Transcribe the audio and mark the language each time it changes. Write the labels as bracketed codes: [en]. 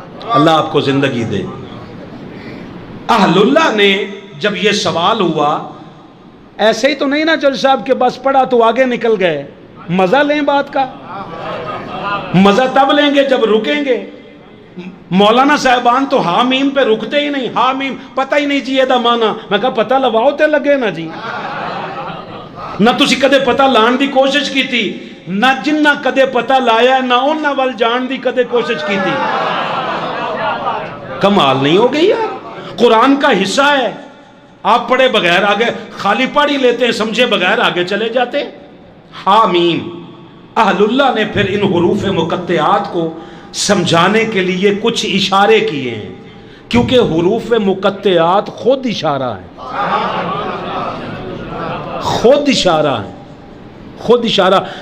[ur] اللہ آپ کو زندگی دے. اہل اللہ نے جب یہ سوال ہوا، ایسے ہی تو نہیں نا جج صاحب کے بس پڑھا تو آگے نکل گئے. مزہ لیں بات کا، مزہ تب لیں گے جب رکیں گے. مولانا صاحبان تو حامیم پہ رکتے ہی نہیں. حامیم پتہ ہی نہیں جی یہ مانا. [pa] میں کہا پتہ لواؤ تے لگے نا جی. نہ تسی کدے پتہ لان دی کوشش کی تھی, نہ جنہ کدے پتہ لایا نہ انہاں وال جان دی کدے کوشش کی تھی. [ur] کمال نہیں ہو گئی یار. قرآن کا حصہ ہے, آپ پڑھے بغیر آگے, خالی پڑھ ہی لیتے ہیں, سمجھے بغیر آگے چلے جاتے. حامیم. اہل اللہ نے پھر ان حروف مقطعات کو سمجھانے کے لیے کچھ اشارے کیے ہیں, کیونکہ حروف مقطعات خود اشارہ ہیں, خود اشارہ ہیں, خود اشارہ.